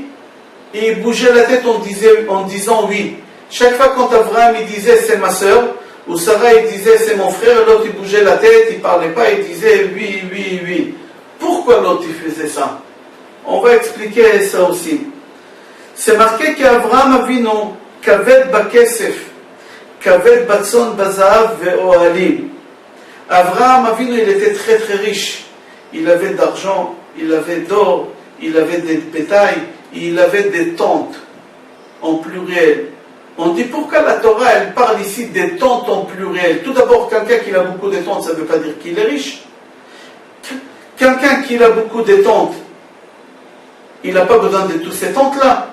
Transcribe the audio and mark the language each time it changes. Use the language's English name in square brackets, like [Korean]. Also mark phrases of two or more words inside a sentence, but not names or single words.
[French] Et il bougeait la tête en disant oui. Chaque fois quand Avraham il disait c'est ma soeur, ou Sarah il disait c'est mon frère, l'autre il bougeait la tête, il ne parlait pas, il disait oui. Pourquoi l'autre il faisait ça? On va expliquer ça aussi. C'est marqué qu'Avraham Avinu, [Hebrew] כבד בכסף, כבד בצאן בזהב ואהלים. [French] Avraham Avinu il était très très riche. Il avait d'argent, il avait d'or, il avait des bétails, il avait des tentes en pluriel. On dit pourquoi la Torah elle parle ici des tentes en pluriel. Tout d'abord, quelqu'un qui a beaucoup de tentes, ça ne veut pas dire qu'il est riche. Quelqu'un qui a beaucoup de tentes, il n'a pas besoin de toutes ces tentes-là.